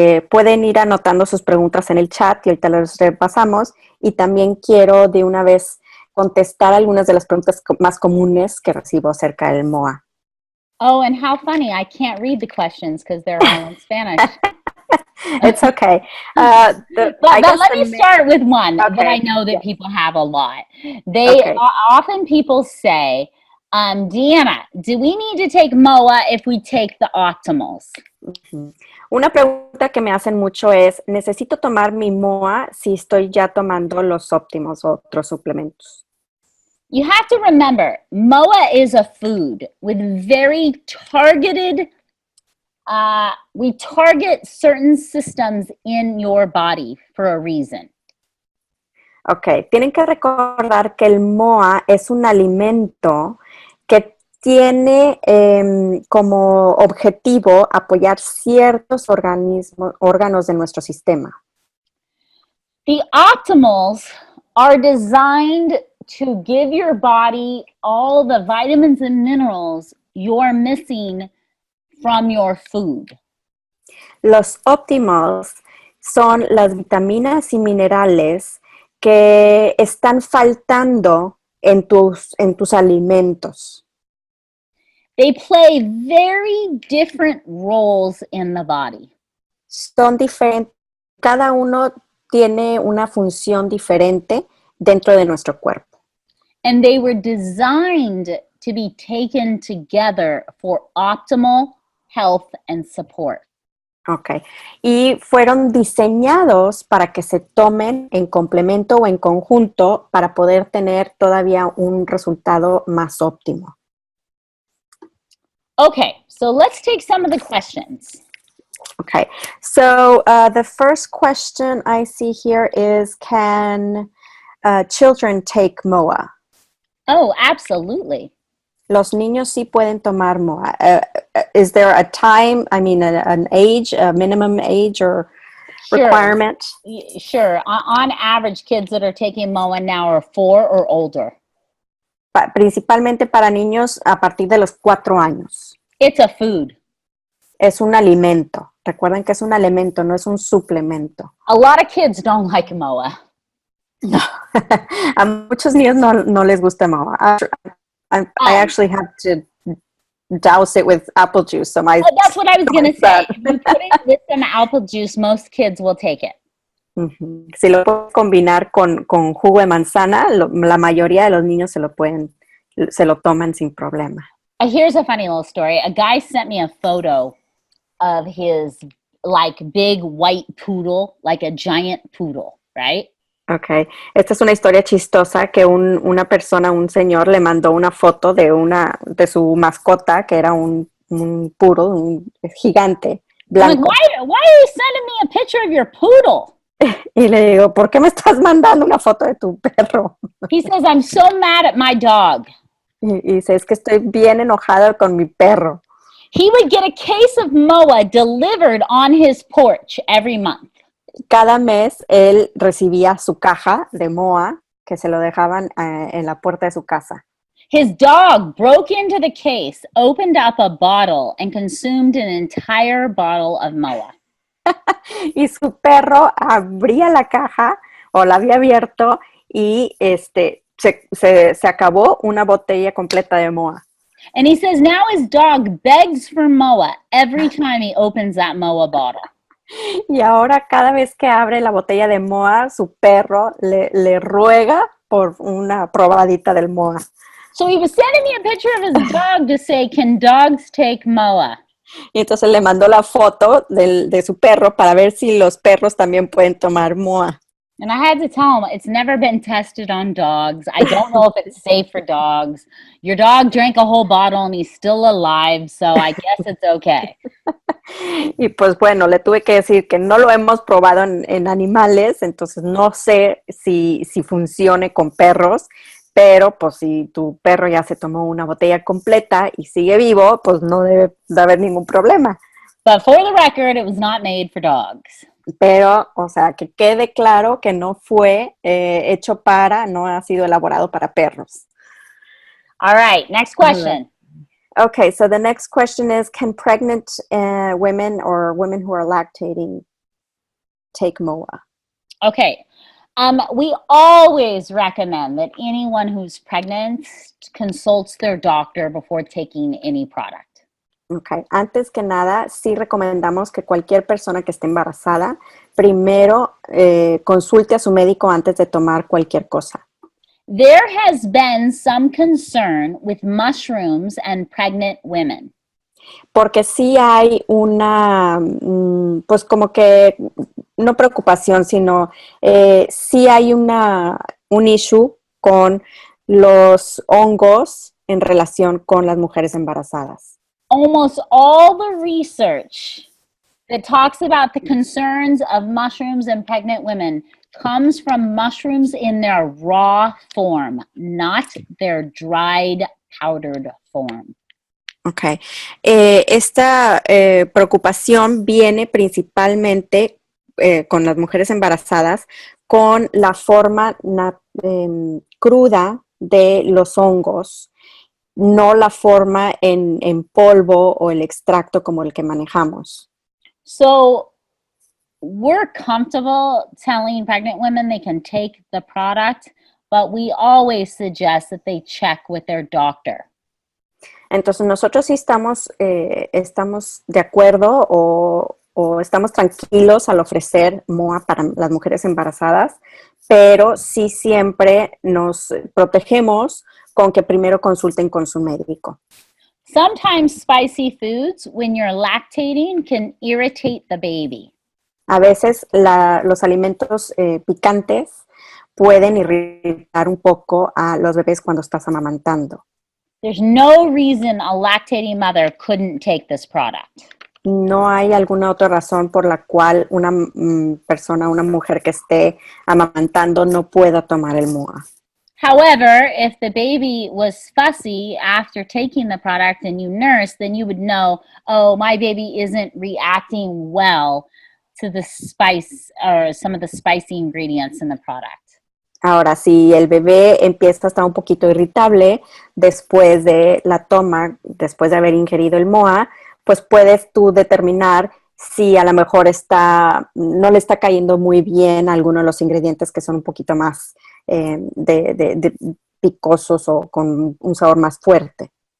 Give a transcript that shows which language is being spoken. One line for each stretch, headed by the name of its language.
Spanish: Pueden ir anotando sus preguntas en el chat y ahorita las repasamos. Y también quiero de una vez contestar algunas de las preguntas más comunes que recibo acerca del MOA.
English: Oh, and how funny. I can't read the questions because they're all in Spanish. It's okay. But let me start with one that I know that people have a lot. Often people say, Deanna, do we need to take MOA if we take the optimals?
Spanish: Una pregunta que me hacen mucho es, ¿necesito tomar mi MOA si estoy ya tomando los óptimos o otros suplementos?
English: You have to remember, MOA is a food with very targeted, we target certain systems in your body for a reason.
Spanish: Ok, tienen que recordar que el MOA es un alimento que tiene como objetivo apoyar ciertos órganos de nuestro sistema.
English: The optimals are designed to give your body all the vitamins and minerals you're missing from your food.
Spanish: Los optimals son las vitaminas y minerales que están faltando en tus alimentos.
English: They play very different roles in the body.
Spanish: Son diferentes, cada uno tiene una función diferente dentro de nuestro cuerpo.
English: And they were designed to be taken together for optimal health and support. Ok.
Spanish: Y fueron diseñados para que se tomen en complemento o en conjunto para poder tener todavía un resultado más óptimo.
English: Okay, so let's take some of the questions. Okay, so the first question I see here is, can children take MOA? Oh, absolutely.
Spanish: Los niños sí pueden tomar MOA.
English: Is there a time, an age, a minimum age, or Sure. requirement? Sure. On average, kids that are taking MOA now are 4 or older.
Spanish: Principalmente para niños a partir de los 4 años.
English: It's a food.
Spanish: Es un alimento. Recuerden que es un alimento, no es un suplemento.
English: A lot of kids don't like MOA.
Spanish: A muchos niños no les gusta MOA.
English: I actually have to douse it with apple juice. So that's what I was going to say. If you put it with some apple juice, most kids will take it.
Spanish: Si lo puedes combinar con jugo de manzana, la mayoría de los niños se lo toman sin problema.
English: Here's a funny little story. A guy sent me a photo of his like big white poodle, like a giant poodle, right? Okay.
Spanish: Esta es una historia chistosa que una persona, un señor, le mandó una foto de su mascota, que era un poodle, un gigante blanco.
English: Like, why are you sending me a picture of your poodle?
Spanish: Y le digo, ¿por qué me estás mandando una foto de tu perro?
English: He says, I'm so mad at my dog.
Spanish: Y dice, es que estoy bien enojado con mi perro.
English: He would get a case of MOA delivered on his porch every month.
Spanish: Cada mes él recibía su caja de MOA que se lo dejaban en la puerta de su casa.
English: His dog broke into the case, opened up a bottle, and consumed an entire bottle of MOA.
Spanish: Y su perro abría la caja o la había abierto y se acabó una botella completa de MOA.
English: And he says now his dog begs for MOA every time he opens that MOA bottle.
Spanish: Y ahora cada vez que abre la botella de MOA, su perro le ruega por una probadita del MOA.
English: So he was sending me a picture of his dog to say, can dogs take MOA?
Spanish: Y entonces le mandó la foto de su perro para ver si los perros también pueden tomar MOA.
English: And I had to tell him, it's never been tested on dogs. I don't know if it's safe for dogs. Your dog drank a whole bottle and he's still alive, so I guess it's okay.
Spanish: Y pues bueno, le tuve que decir que no lo hemos probado en animales, entonces no sé si funcione con perros, pero pues si tu perro ya se tomó una botella completa y sigue vivo, pues no debe de haber ningún problema.
English: But for the record, it was not made for dogs.
Spanish: Pero, o sea, que quede claro que no fue no ha sido elaborado para perros.
English: All right, next question. Okay, so the next question is, can pregnant women or women who are lactating take MOA? Okay, we always recommend that anyone who's pregnant consults their doctor before taking any product.
Spanish: Okay, antes que nada, sí recomendamos que cualquier persona que esté embarazada primero consulte a su médico antes de tomar cualquier cosa.
English: There has been some concern with mushrooms and pregnant women.
Spanish: Porque sí hay una, pues como que, no preocupación, sino sí hay un issue con los hongos en relación con las mujeres embarazadas.
English: Almost all the research that talks about the concerns of mushrooms in pregnant women comes from mushrooms in their raw form, not their dried, powdered form. Okay.
Spanish: Esta preocupación viene principalmente con las mujeres embarazadas con la forma cruda de los hongos, no la forma en polvo o el extracto como el que manejamos.
English: So we're comfortable telling pregnant women they can take the product, but we always suggest that they check with their doctor.
Spanish: Entonces nosotros sí estamos de acuerdo o estamos tranquilos al ofrecer MOA para las mujeres embarazadas, pero sí siempre nos protegemos con que primero consulten con su médico.
English: Sometimes spicy foods, when you're lactating, can irritate the baby.
Spanish: A veces los alimentos picantes pueden irritar un poco a los bebés cuando estás amamantando.
English: There's no reason a lactating mother couldn't take this product.
Spanish: No hay alguna otra razón por la cual una mujer que esté amamantando no pueda tomar el MOA.
English: However, if the baby was fussy after taking the product and you nurse, then you would know, oh, my baby isn't reacting well to the spice or some of the spicy ingredients in the product.
Spanish: Ahora, si el bebé empieza a estar un poquito irritable después de la toma, después de haber ingerido el MOA, pues puedes tú determinar si a lo mejor no le está cayendo muy bien alguno de los ingredientes que son un poquito más de picosos o con un sabor más fuerte.